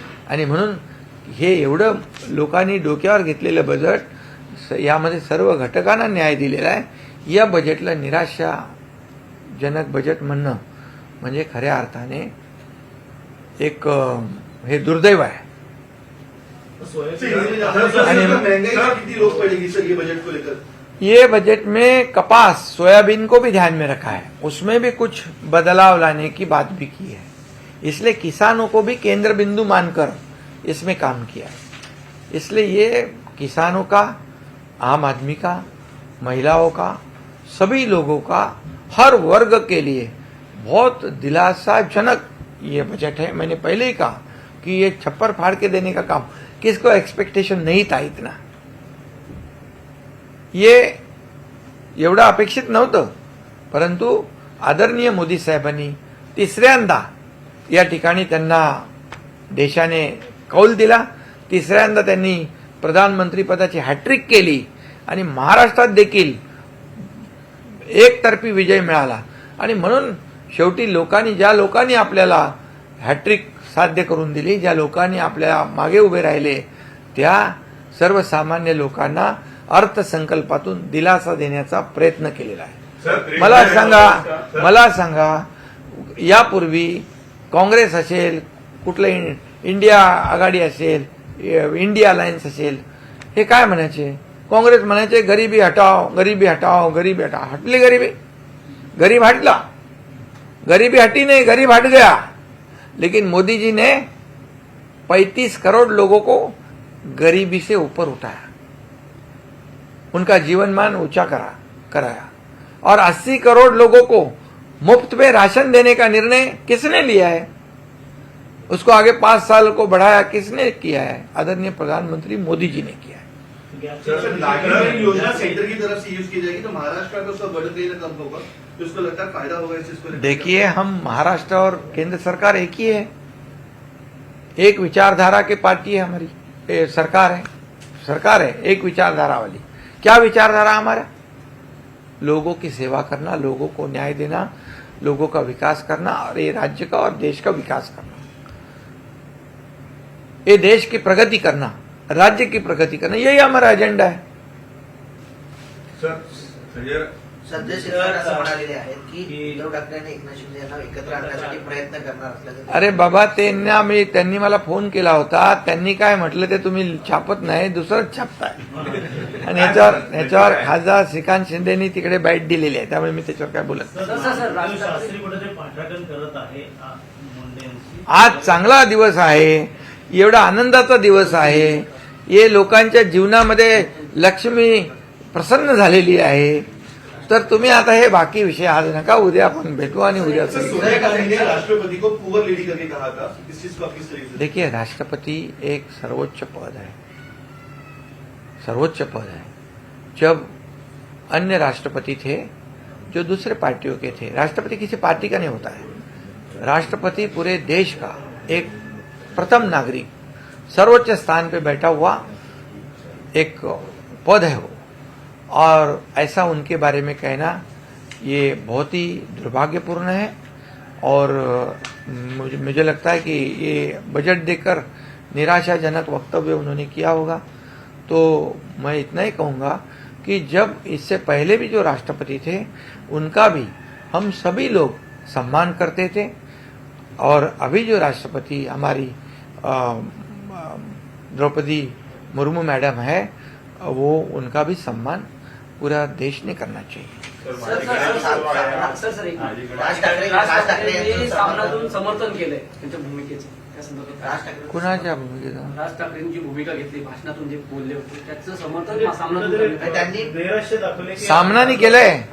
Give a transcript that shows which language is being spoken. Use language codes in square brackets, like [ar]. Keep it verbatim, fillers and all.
[mr] आणि म्हणून हे एवढं लोकांनी डोक्यावर घेतलेलं बजेट, स- यामध्ये सर्व घटकांना न्याय दिलेला आहे. या बजेटला निराशाजनक बजेट म्हणणं म्हणजे खऱ्या अर्थाने एक अं, हे दुर्दैव आहे. [hi] महंगाई कितनी लोग पड़ेगी सर ये बजट को लेकर? ये बजट में कपास, सोयाबीन को भी ध्यान में रखा है, उसमें भी कुछ बदलाव लाने की बात भी की है. इसलिए किसानों को भी केंद्र बिंदु मानकर इसमें काम किया है. इसलिए ये किसानों का, आम आदमी का, महिलाओं का, सभी लोगों का, हर वर्ग के लिए बहुत दिलासाजनक ये बजट है. मैंने पहले ही कहा कि ये छप्पर फाड़ के देने का काम किसको एक्सपेक्टेशन नहीं था इतना, [mr] ये एवढं अपेक्षित नव्हतं. परंतु आदरणीय मोदी साहेबांनी तिसऱ्यांदा या ठिकाणी त्यांना देशाने कौल दिला, तिसऱ्यांदा त्यांनी प्रधानमंत्रीपदाची हॅट्रिक केली आणि महाराष्ट्रात देखील एकतर्फी विजय मिळाला. आणि म्हणून शेवटी लोकांनी, ज्या लोकांनी आपल्याला हॅट्रिक साध्य करून दिली, ज्या लोकांनी आपल्या मागे उभे राहिले, त्या सर्वसामान्य लोकांना अर्थसंकल्पातून दिलासा देण्याचा प्रयत्न केलेला आहे. सर मला सांगा, मला सांगा, यापूर्वी काँग्रेस असेल, कुठलं इन- इंडिया आघाडी असेल, इ- इंडिया अलायन्स असेल, हे काय म्हणायचे? काँग्रेस म्हणायचे गरिबी हटाव, गरिबी हटाव, गरिबी हटाव. हटली गरिबी? गरीब हटला? [hi] गरीबी हटी नहीं, गरीब हट गया. लेकिन मोदी जी ने पैंतीस करोड़ लोगों को गरीबी से ऊपर उठाया, उनका जीवन मान ऊंचा करा कराया और अस्सी करोड़ लोगों को मुफ्त में राशन देने का निर्णय किसने लिया है? उसको आगे पांच साल को बढ़ाया किसने किया है? आदरणीय प्रधानमंत्री मोदी जी ने किया है. सर लाडली योजना सेंटर की तरफ से यूज की जाएगी तो महाराष्ट्र का उसका बजट नहीं कम होगा तो उसको लगता है फायदा होगा इस इसको लेकर? देखिए, हम महाराष्ट्र और केंद्र सरकार एक ही है, एक विचारधारा के पार्टी है हमारी, ए, सरकार है, सरकार है एक विचारधारा वाली. क्या विचारधारा हमारा? लोगों की सेवा करना, लोगों को न्याय देना, लोगों का विकास करना और ये राज्य का और देश का विकास करना, ये देश की प्रगति करना, राज्य की प्रगति करना, यही हमारा एजेंडा है। सर संजय [mr] सध्या सरकार असं म्हणालेले आहेत की उद्धव ठाकरे आणि एकनाथ शिंदे यांना एकत्र आणण्यासाठी प्रयत्न करणार असल्याचं. अरे बाबा त्यांना मी त्यांनी मला फोन केला होता, त्यांनी काय म्हटलं ते तुम्ही छापत नाही, दुसरंच छापताय आणि याच्यावर याच्यावर खासदार श्रीकांत शिंदेनी तिकडे बाईट दिलेली आहे, त्यामुळे मी त्याच्यावर काय बोलत नाही. सर, उद्धव शास्त्री कुठेतरी पाठराखण करत आहे आ, मुंडे यांची. आज चांगला दिवस आहे, एवढा आनंदाचा दिवस आहे, हे लोकांच्या जीवनामध्ये लक्ष्मी प्रसन्न झालेली आहे. तर तुम्ही आता हे बाकी विषय आज नका, उद्या आपण भेटू आणि उद्या [hi] सर सोनिया गांधी ने राष्ट्रपति को पुअर लेडी करके कहा था, इस चीज को आपकी सही से देखिए. राष्ट्रपति एक सर्वोच्च पद है, सर्वोच्च पद है. जब अन्य राष्ट्रपति थे जो दूसरे पार्टियों के थे, राष्ट्रपति किसी पार्टी का नहीं होता है, राष्ट्रपति पूरे देश का एक प्रथम नागरिक सर्वोच्च स्थान पे बैठा हुआ एक पद है वो, और ऐसा उनके बारे में कहना ये बहुत ही दुर्भाग्यपूर्ण है. और मुझे, मुझे लगता है कि ये बजट देकर निराशाजनक वक्तव्य उन्होंने किया होगा. तो मैं इतना ही कहूँगा कि जब इससे पहले भी जो राष्ट्रपति थे उनका भी हम सभी लोग सम्मान करते थे, और अभी जो राष्ट्रपति हमारी द्रौपदी मुर्मू मैडम है वो, उनका भी सम्मान पूरा देश ने करना चाहिए. [mr] Sir sir sir sir sir एक राज ठाकरे राज ठाकरे यांनी सामनातून समर्थन केलंय त्यांच्या भूमिकेचं. त्या संदर्भात राज ठाकरे कुणाच्या भूमिकेचा राज ठाकरेंची भूमिका घेतली, भाषणातून जे बोलले होते त्याचं समर्थन सामनातून कुठेतरी त्यांनी नैराश्य दाखवले की सामनाने केलंय.